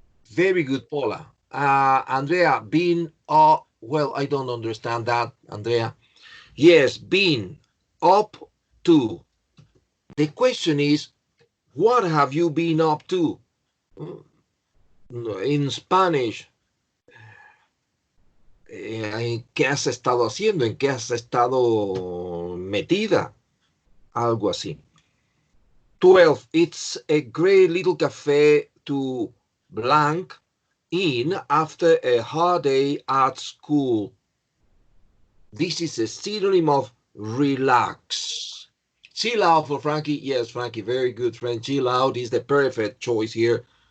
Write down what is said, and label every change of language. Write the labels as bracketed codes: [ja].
[en] Very good, Paula. Andrea, been up. Well, I don't understand that, Andrea. Yes, been up to. The question is, what have you been up to? In Spanish, [es] ¿en qué has estado haciendo? ¿En qué has estado metida? Algo así. 12. [en] It's a great little cafe to blank in after a hard day at school. This is a synonym of relax. Chill out for Frankie. Yes, Frankie, very good friend. Chill out is the perfect choice here.